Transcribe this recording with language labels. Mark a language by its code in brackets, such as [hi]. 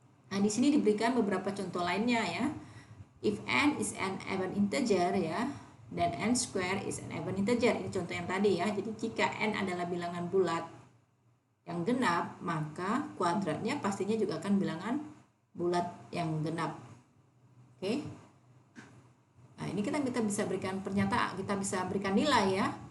[id] Nah, di sini diberikan beberapa contoh lainnya ya. [en] If n is an even integer ya, [id] dan [en] n square is an even integer. [id] Ini contoh yang tadi ya. Jadi jika n adalah bilangan bulat yang genap, maka kuadratnya pastinya juga akan bilangan bulat yang genap. Oke. Nah, ini kita bisa berikan pernyataan, kita bisa berikan nilai ya.